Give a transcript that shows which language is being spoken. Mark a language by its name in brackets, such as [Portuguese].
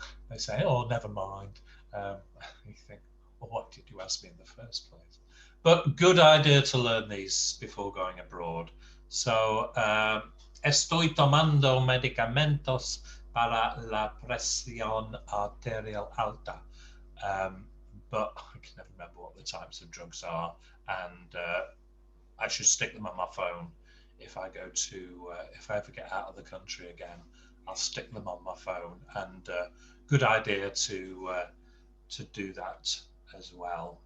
[English] They say, oh, never mind. You think, well, what did you ask me in the first place? But good idea to learn these before going abroad. [Spanish] So, estoy tomando medicamentos para la presión arterial alta. [English] But I can never remember what the types of drugs are, and I should stick them on my phone. If I go to, if I ever get out of the country again, I'll stick them on my phone. And good idea to do that as well.